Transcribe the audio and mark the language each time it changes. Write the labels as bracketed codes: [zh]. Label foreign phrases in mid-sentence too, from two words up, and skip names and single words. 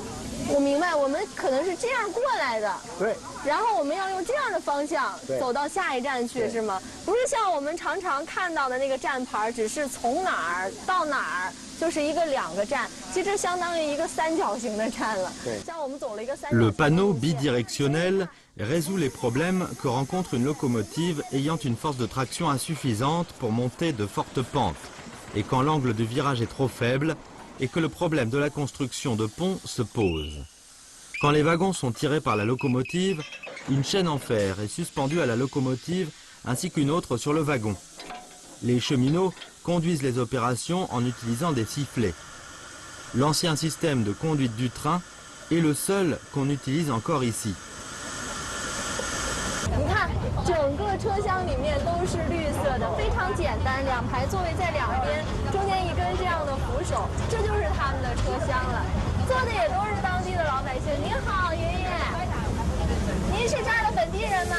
[zh] 我明白，我们可能是这样过来的。对。然后我们要用这样的方向对走到下一站去，是吗？不是像我们常常看到的那个站牌，只是从哪儿到哪儿就是一个两个站，其实相当于一个三角形的站了。对。像我们走了一个三角形。 [fr] Le panneau bidirectionnel résout les problèmes que rencontre une locomotive ayant une force de traction insuffisante pour monter de fortes pentes et quand l'angle de virage est trop faible et que le problème de la construction de ponts se pose. Quand les wagons sont tirés par la locomotive, une chaîne en fer est suspendue à la locomotive ainsi qu'une autre sur le wagon. Les cheminots conduisent les opérations en utilisant des sifflets. L'ancien système de conduite du train est le seul qu'on utilise encore ici. [zh] 你看，整个车厢里面都是绿色的，非常简单，两排座位在两边，中间一根这样的扶手，这就是他们的车厢了。坐的也都是当地的老百姓。您好，爷爷，您是这儿的本地人吗？